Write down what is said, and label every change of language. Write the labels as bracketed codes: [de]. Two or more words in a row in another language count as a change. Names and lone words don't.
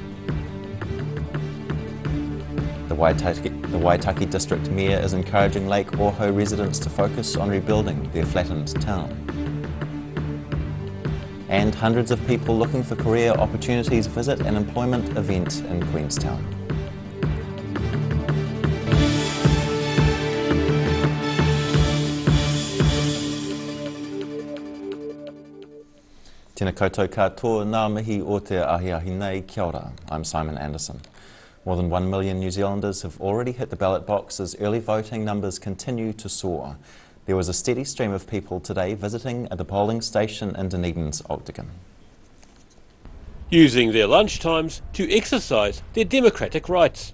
[en] The Waitaki District Mayor is encouraging Lake Oho residents to focus on rebuilding their flattened town. And hundreds of people looking for career opportunities visit an employment event in Queenstown. [mi] Tēnā koutou katoa, ngā mihi o te ahiahi nei, kia ora. [en] I'm Simon Anderson. More than 1 million New Zealanders have already hit the ballot box as early voting numbers continue to soar. There was a steady stream of people today visiting at the polling station in Dunedin's Octagon. Using their lunchtimes to exercise their democratic rights.